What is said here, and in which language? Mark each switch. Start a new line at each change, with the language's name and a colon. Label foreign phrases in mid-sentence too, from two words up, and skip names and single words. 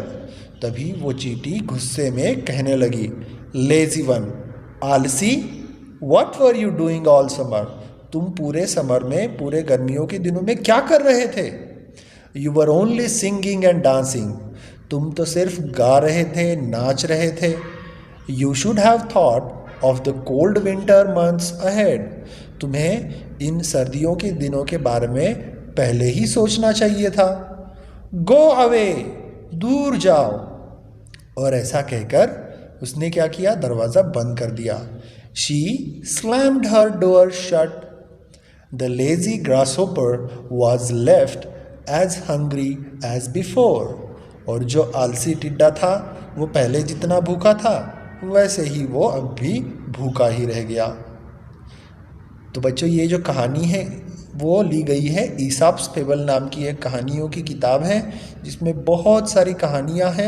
Hindi: तभी वो चींटी गुस्से में कहने लगी,
English: lazy one,
Hindi: आलसी,
English: what were you doing all summer.
Hindi: तुम पूरे समर में, पूरे गर्मियों के दिनों में क्या कर रहे थे?
English: you were only singing and dancing.
Hindi: तुम तो सिर्फ गा रहे थे, नाच रहे थे।
English: you should have thought of the cold winter months ahead.
Hindi: तुम्हें इन सर्दियों के दिनों के बारे में पहले ही सोचना चाहिए था.
English: Go away,
Hindi: दूर जाओ. और ऐसा कहकर उसने क्या किया, दरवाज़ा बंद कर दिया.
English: She slammed her door shut. The lazy grasshopper was left as hungry as before.
Hindi: और जो आलसी टिड्डा था वो पहले जितना भूखा था वैसे ही वो अब भी भूखा ही रह गया. तो बच्चों ये जो कहानी है वो ली गई है ईसाप्स फेबल नाम की एक कहानियों की किताब है जिसमें बहुत सारी कहानियाँ हैं.